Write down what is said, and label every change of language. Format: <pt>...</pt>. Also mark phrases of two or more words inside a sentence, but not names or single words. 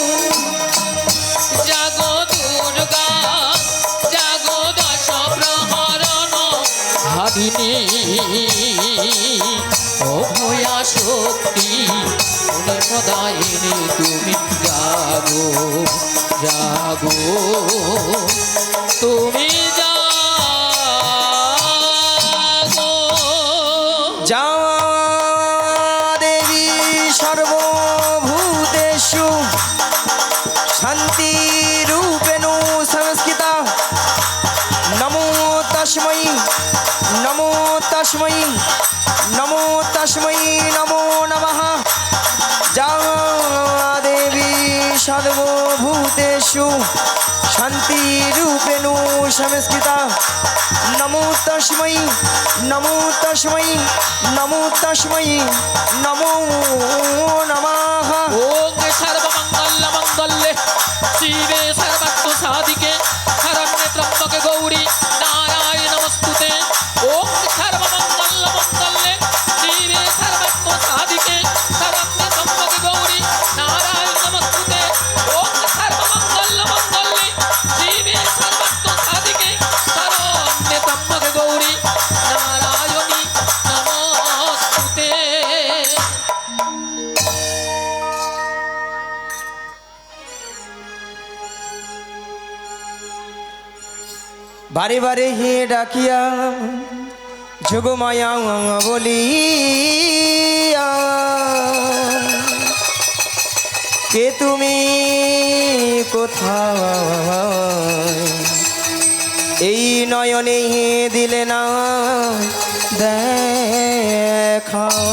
<bn>জাগো দুর্গা, জাগো দশ প্রহরণ ধারিণী, অভয়া শক্তি মনে প্রদায়িনী, তুমি জাগো জাগো, তুমি জাগো।</bn> <sa>যা দেবী সর্বভূতেষু শান্তিরূপেণ সংস্থিতা, নমো তস্मै নমো তস্मै নমো তস্मै নমো নমঃ। যা দেবী সর্বভূতেষু শান্তিরূপেণ সংস্থিতা, নমো তস্मै নমো তস্मै নমো তস্मै নমো নমঃ। ওম সর্বমঙ্গল মঙ্গলে শিবে সর্বার্থ সাধিকে শরণ্যে ত্র্যম্বকে গৌরী নারায়ণ নমস্তুতে। ওম সর্বমঙ্গল মঙ্গলে শিবে সর্বার্থ সাধিকে শরণ্যে ত্র্যম্বকে গৌরী নারায়ণ নমস্তুতে। ওম সর্বমঙ্গল মঙ্গলে শিবে সর্বার্থ সাধিকে শরণ্যে ত্র্যম্বকে গৌরী নারায়ণী নমস্তুতে।</sa> <bn>বারে বারে হে ডাকিয়া যোগমায়া বলিয়া, কে তুমি কোথায়, এই নয়নে দিলে না দেখা।</bn>